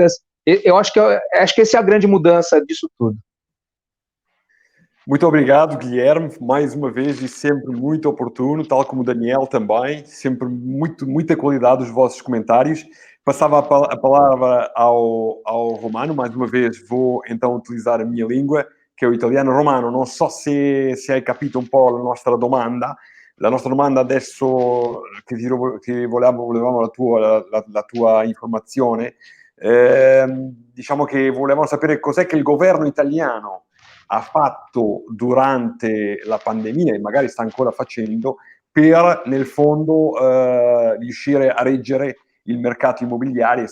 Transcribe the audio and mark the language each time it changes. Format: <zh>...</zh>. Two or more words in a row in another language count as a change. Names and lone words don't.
<pt>Eu acho que essa é a grande mudança disso tudo. Muito obrigado, Guilherme, mais uma vez e sempre muito oportuno, tal como o Daniel também, sempre muita qualidade os vossos comentários. Passava a palavra ao Romano, mais uma vez vou então utilizar a minha língua,</pt> <it>che è italiano. Romano, non so se hai capito un po' la nostra domanda. La nostra domanda adesso, che volevamo la tua informazione, diciamo che volevamo sapere cos'è che il governo italiano ha fatto durante la pandemia e magari sta ancora facendo per nel fondo riuscire a reggere il mercato immobiliare.</it>